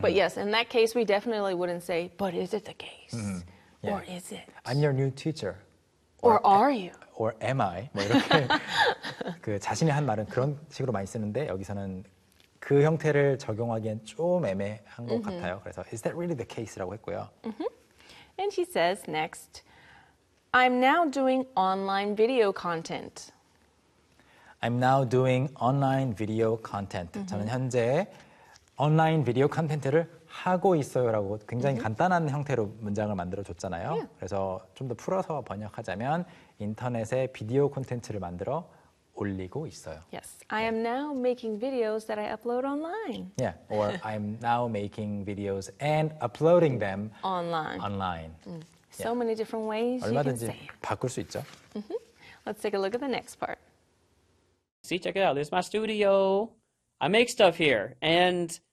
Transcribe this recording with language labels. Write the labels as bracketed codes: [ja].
[en] But yes, in that case, we definitely wouldn't say, but is it the case? Yeah. Or is it? I'm your new teacher. Or are you? Or am I? [ko] 뭐 이렇게 그 자신이 한 말은 그런 식으로 많이 쓰는데 여기서는 그 형태를 적용하기엔 좀 애매한 것 같아요. 그래서 [en] is that really the case? [ko] 라고 했고요. [en] And she says next, I'm now doing online video content. I'm now doing online video content. [ko] 저는 현재 온라인 비디오 콘텐츠를 하고 있어요라고 굉장히 간단한 형태로 문장을 만들어줬잖아요. [en] Yeah. [ko] 그래서 좀 더 풀어서 번역하자면 인터넷에 비디오 콘텐츠를 만들어 올리고 있어요. [en] Yes, I am now making videos that I upload online. Yeah, or I am now making videos and uploading them online. Online. So many different ways you can say. [ko] 얼마든지 바꿀 수 있죠. [en] Let's take a look at the next part. See, check it out. This is my studio. I make stuff here, and